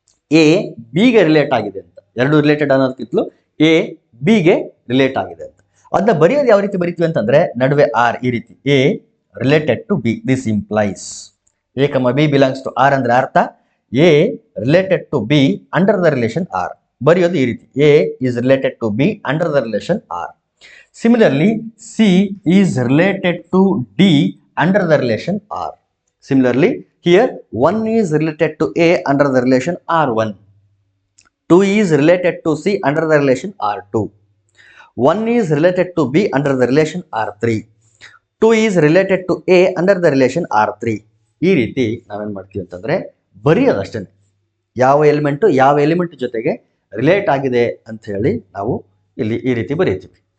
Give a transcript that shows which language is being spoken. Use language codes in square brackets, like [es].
[kn] A ಬಿಗೆ relate ಆಗಿದೆ ಅಂತ, ಎರಡು ರಿಲೇಟೆಡ್ ಅನ್ನೋದಕ್ಕಿಂತಲೂ ಎ ಬಿಗೆ ರಿಲೇಟ್ ಆಗಿದೆ ಅಂತ. ಅದನ್ನ ಬರೆಯೋದು ಯಾವ ರೀತಿ ಬರೀತೀವಿ ಅಂತಂದ್ರೆ ನಡುವೆ ಆರ್, ಈ ರೀತಿ [en] A related to B. This implies a, b belongs to R [kn] ಅಂದ್ರೆ ಅರ್ಥ [en] A related to B under the relation R. [kn] ಬರೆಯೋದು ಈ ರೀತಿ, [en] A is related to B under the relation R. Similarly, C is related to D under the relation R. Similarly, here 1 is related to A under the relation R1. 2 is related to C under the relation R2. 1 is related to B under the relation R3. 2 is related to A under the relation R3. [kn] ಈ ರೀತಿ ನಾವೇನ್ ಮಾಡ್ತೀವಿ ಅಂತಂದ್ರೆ ಬರೆಯೋದಷ್ಟೇ, ಯಾವ element ಜೊತೆಗೆ relate ಆಗಿದೆ ಅಂತ ಹೇಳಿ ನಾವು ಇಲ್ಲಿ ಈ ರೀತಿ ಬರೀತೀವಿ.